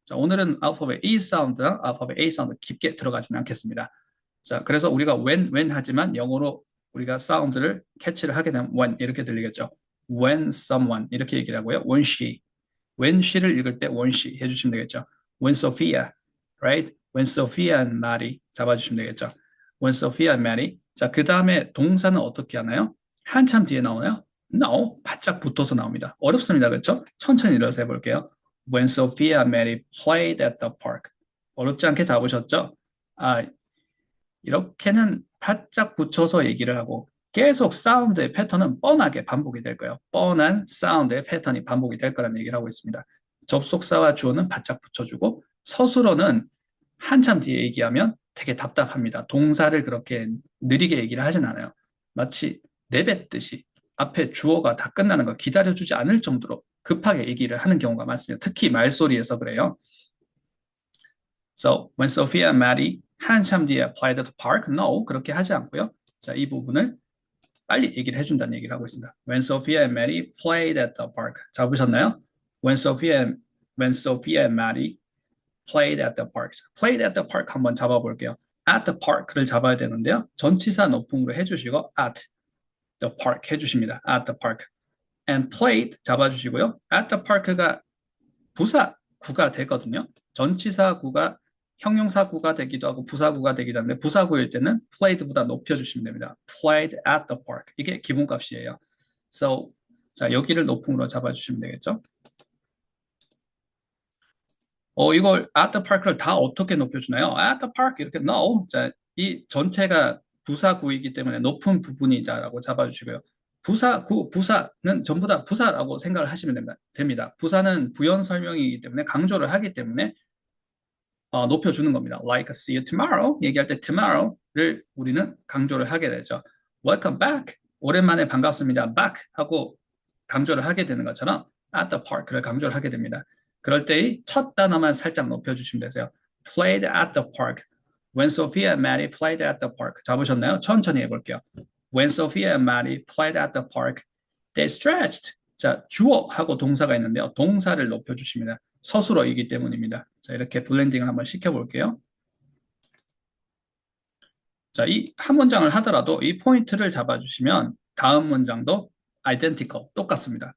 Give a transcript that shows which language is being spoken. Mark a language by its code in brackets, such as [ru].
[ko] 자, 오늘은 알파벳 E 사운드랑 알파벳 A 사운드 깊게 들어가지는 않겠습니다. 자, 그래서 우리가 when 하지만 영어로 우리가 사운드를 캐치를 하게 되면 when 이렇게 들리겠죠. when someone 이렇게 얘기를 하고요. when she를 읽을 때 when she 해주시면 되겠죠. [en] when Sophia, right? when Sophia and Maddie [ko] 잡아주시면 되겠죠. [en] when Sophia and Maddie. [ko] 자, 그 다음에 동사는 어떻게 하나요? 한참 뒤에 나오나요? No, 바짝 붙어서 나옵니다. 어렵습니다, 그렇죠? 천천히 일어서 해볼게요. [en] when Sophia and Maddie played at the park. [ko] 어렵지 않게 잡으셨죠? 아, 이렇게는 바짝 붙여서 얘기를 하고 계속 사운드의 패턴은 뻔하게 반복이 될 거예요. 뻔한 사운드의 패턴이 반복이 될 거라는 얘기를 하고 있습니다. 접속사와 주어는 바짝 붙여주고 서술어는 한참 뒤에 얘기하면 되게 답답합니다. 동사를 그렇게 느리게 얘기를 하진 않아요. 마치 내뱉듯이 앞에 주어가 다 끝나는 걸 기다려주지 않을 정도로 급하게 얘기를 하는 경우가 많습니다. 특히 말소리에서 그래요. So, when Sophia and Maddie 한참 뒤에 [en] applied at the park, no, [ko] 그렇게 하지 않고요. 자, 이 부분을 빨리 얘기를 해준다는 얘기를 하고 있습니다. [en] When Sophia and Maddie played at the park. [ko] 잡으셨나요? [en] When Sophia and Maddie played at the park. played at the park [ko] 한번 잡아볼게요. at the park를 잡아야 되는데요. 전치사 높음으로 해주시고 at the park 해주십니다. [en] at the park. [ko] and played 잡아주시고요. at the park가 부사구가 되거든요. 전치사구가 형용사구가 되기도 하고 부사구가 되기도 하는데 부사구일 때는 played보다 높여주시면 됩니다. [en] played at the park. [ko] 이게 기본값이에요. So, 자, 여기를 높음으로 잡아주시면 되겠죠. 이걸 at the park를 다 어떻게 높여주나요? [en] at the park 이렇게 no. [ko] 자, 이 전체가 부사구이기 때문에 높은 부분이다라고 잡아주시고요. 부사는 전부 다 부사라고 생각을 하시면 됩니다. 부사는 부연 설명이기 때문에 강조를 하기 때문에 높여주는 겁니다. [en] Like see you tomorrow [ko] 얘기할 때 tomorrow를 우리는 강조를 하게 되죠. [en] Welcome back [ko] 오랜만에 반갑습니다. back 하고 강조를 하게 되는 것처럼 at the park를 강조를 하게 됩니다. 그럴 때의 첫 단어만 살짝 높여주시면 되세요. [en] Played at the park. When Sophia and Maddie played at the park. [ko] 잡으셨나요? 천천히 해볼게요. [en] When Sophia and Maddie played at the park, they stretched. [ko] 자, 주어하고 동사가 있는데요. 동사를 높여주십니다. 서술어이기 때문입니다. 자, 이렇게 블렌딩을 한번 시켜볼게요. 자, 이 한 문장을 하더라도 이 포인트를 잡아주시면 다음 문장도 identical, 똑같습니다.